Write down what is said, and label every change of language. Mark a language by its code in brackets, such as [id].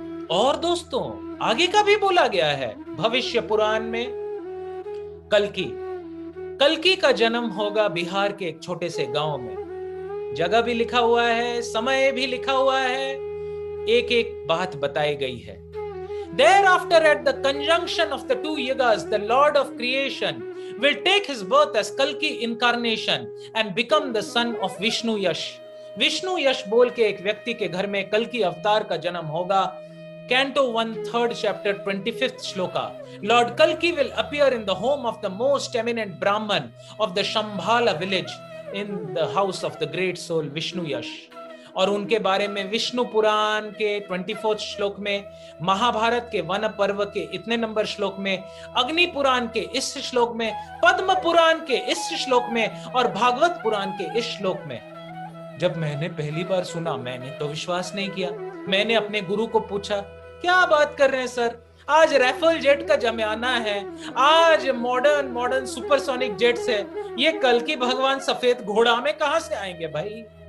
[hi] और दोस्तों आगे का भी बोला गया है भविष्य पुराण में। कल्कि का जन्म होगा बिहार के एक छोटे से गांव में। जगह भी लिखा हुआ है, समय भी लिखा हुआ है, एक एक बात बताई गई है। [en] Thereafter, at the conjunction of the two yugas, the Lord of creation will take his birth as Kalki incarnation and become the son of Vishnu Yash. [hi] Vishnu यश बोल के एक व्यक्ति के घर में कल्कि अवतार का जन्म होगा। [en] Canto 1, 3rd chapter, 25th shloka. Lord Kalki will appear in the home of the most eminent Brahman of the Shambhala village in the house of the great soul Vishnu Yash. [hi] और उनके बारे में विष्णु पुराण के 24th श्लोक में, महाभारत के one पर्व के इतने नंबर श्लोक में, अग्नि पुराण के इस श्लोक में, पद्म पुराण के इस श्लोक में और भागवत पुराण के इस श्लोक में। जब मैंने पहली बार सुना, मैंने तो विश्वास नहीं किया। मैंने अपने गुरु को पूछा, क्या बात कर रहे हैं सर, आज राफेल जेट का जमाना है, आज मॉडर्न सुपरसोनिक जेट्स है, ये कल की भगवान सफेद घोड़ा में कहां से आएंगे भाई?